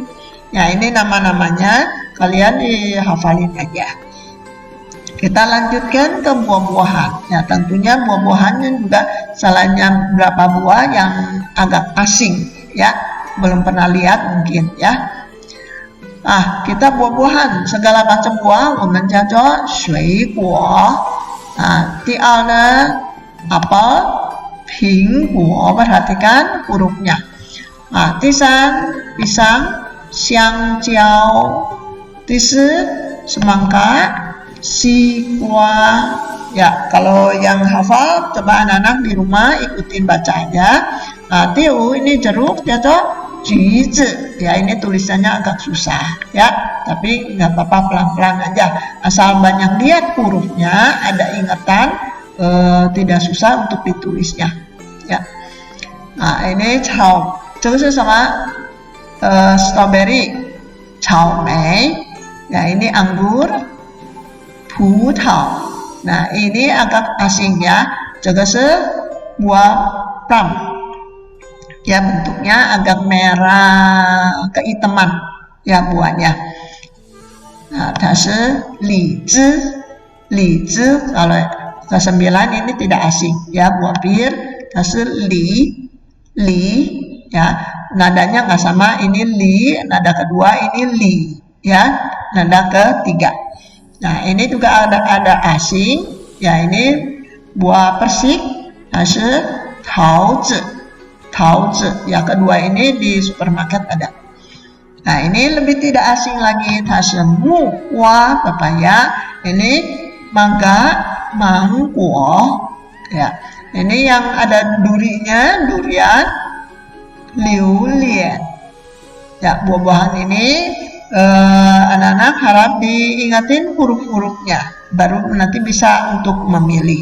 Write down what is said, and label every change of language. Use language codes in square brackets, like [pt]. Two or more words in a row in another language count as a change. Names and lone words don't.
[id] Ya, ini nama-namanya kalian dihafalin aja. Kita lanjutkan ke buah-buahan. Ya, tentunya buah-buahannya juga salahnya berapa buah yang agak asing, ya, belum pernah lihat mungkin, ya. Kita buah-buahan, segala macam buah, [zh] 我们叫做水果。第二呢, apel, 苹果, [id] perhatikan hurufnya. Tisan, pisang, [zh] 香蕉. [id] Tisi, semangka, 西瓜. Ya, kalau yang hafal, coba anak-anak di rumah ikutin baca aja. Tiu, ini jeruk, jatuh, Juizi, ya ini tulisannya agak susah ya, tapi nggak apa-apa, pelan-pelan aja. Asal banyak lihat hurufnya, ada ingatan, tidak susah untuk ditulisnya. Ya, nah ini cao, [zh] 这个是什么？strawberry, 草莓, [id] ya ini anggur, [zh] 葡萄. [id] Nah ini agak asing ya, [zh] 这个是 [id] buah plum. Ya bentuknya agak merah keitaman ya buahnya. Nah, [zh] 它是李子, 李子 [id] kalau ke-9 ini tidak asing ya, buah bir, [zh] 它是李 [id] ya, nadanya nggak sama, ini li, nada kedua ini li ya, nada ketiga. Nah ini juga ada asing ya, ini buah persik, [zh] 它是桃子. [id] Ya kedua ini di supermarket ada. Nah ini lebih tidak asing lagi, [zh] 它是木瓜 [id] pepaya, ini mangga, mangguo ya. Ini yang ada durinya, durian, [zh] 榴莲. [id] Ya buah-buahan ini anak-anak harap diingatin huruf-hurufnya, baru nanti bisa untuk memilih.